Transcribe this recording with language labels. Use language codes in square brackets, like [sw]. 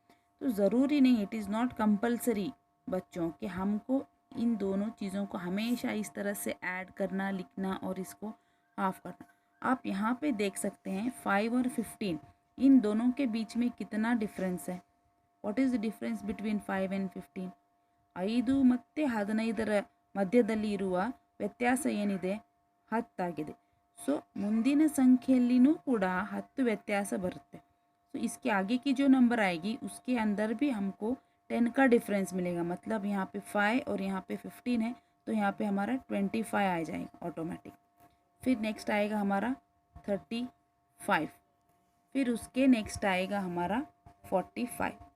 [hi] तो ज़रूरी नहीं, [en] it is not compulsory [hi] बच्चों कि हमको इन दोनों चीज़ों को हमेशा इस तरह से ऐड करना, लिखना और इसको हाफ करना। आप यहाँ पे देख सकते हैं 5 और 15 इन दोनों के बीच में कितना डिफरेंस है। [en] What is the difference between 5 and 15? [kn] 5 ಮತ್ತು 15ರ ಮಧ್ಯದಲ್ಲಿ ಇರುವ ವ್ಯತ್ಯಾಸ ಏನಿದೆ 10 ಆಗಿದೆ। सो ಮುಂದಿನ ಸಂಖ್ಯೆಯಲ್ಲಿನೂ ಕೂಡ 10 ವ್ಯತ್ಯಾಸ ಬರುತ್ತೆ। [hi] तो इसके आगे की जो नंबर आएगी उसके अंदर भी हमको 10 का डिफरेंस मिलेगा। मतलब यहाँ पे 5 और यहाँ पे 15 है तो यहाँ पे हमारा 25 आ जाएगा ऑटोमेटिक। फिर नेक्स्ट आएगा हमारा 35, फिर उसके नेक्स्ट आएगा हमारा 45।